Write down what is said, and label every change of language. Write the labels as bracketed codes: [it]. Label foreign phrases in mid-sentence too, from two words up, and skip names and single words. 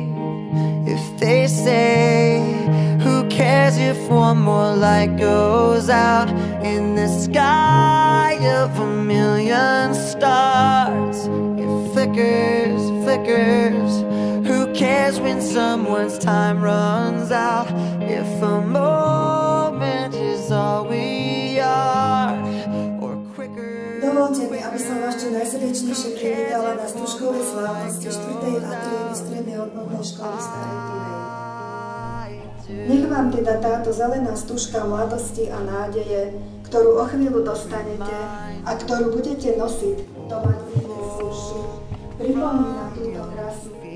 [en] If they say, who cares if one more light goes out in the sky of a million stars? It flickers, flickers. Who cares when someone's time runs out? If a moment is all we are, or quicker. [sk] Dovolte mi, aby som vás čo najsrdečnejšie privítala na stužkovej slávnosti 4. a triedy strednej odbornej školy v Starej Turej. Nech vám teda táto zelená stužka mladosti a nádeje, ktorú o chvíľu dostanete a ktorú budete nosiť do mladých duši, pripomína túto krásu.